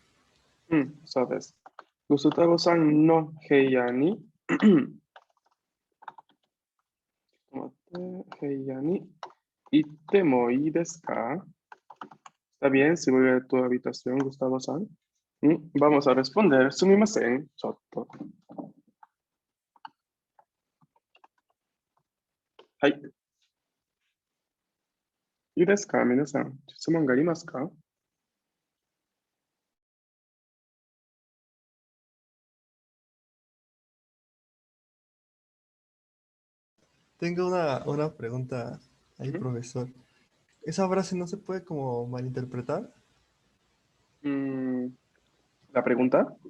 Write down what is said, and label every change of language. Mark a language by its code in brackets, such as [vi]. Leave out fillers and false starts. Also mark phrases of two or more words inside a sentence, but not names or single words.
[ja] ¿Sabes? グスタボさんの部屋に. 部屋にいてもいいですか? [es] ¿Está bien si voy a tu habitación, Gustavo-san? Vamos a responder. [ja] すみません、ちょっと. はい。いいですか、皆さん。質問がありますか？ [es] Tengo una pregunta ahí, Ujú. profesor. ¿Esa frase no se puede como malinterpretar? Mm, la pregunta,